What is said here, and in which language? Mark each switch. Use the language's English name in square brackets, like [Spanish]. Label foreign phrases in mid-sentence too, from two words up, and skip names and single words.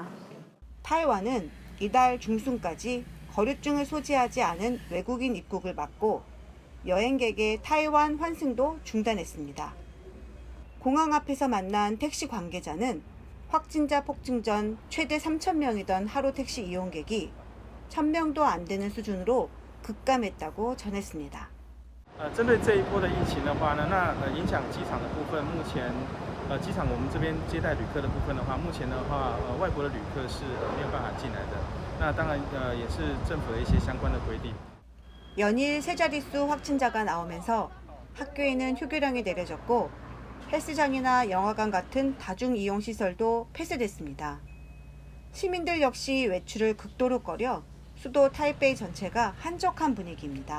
[Korean] 타이완은 이달 중순까지 거류증을 소지하지 않은 외국인 입국을 막고 여행객의 타이완 환승도 중단했습니다. 공항 앞에서 만난 택시 관계자는 확진자 폭증 전 최대 3,000명이던 하루 택시 이용객이 1,000명도 안 되는 수준으로 급감했다고 전했습니다. [Chinese] 针对这一波的疫情的话呢，那影响机场的部分，目前机场我们这边接待旅客的部分的话，目前的话外国的旅客是没有办法进来的。那当然也是政府的一些相关的规定。 [Korean] 연일 세 자릿수 확진자가 나오면서 학교에는 휴교령이 내려졌고 헬스장이나 영화관 같은 다중이용시설도 폐쇄됐습니다. 시민들 역시 외출을 극도로 꺼려 수도 타이베이 전체가 한적한 분위기입니다.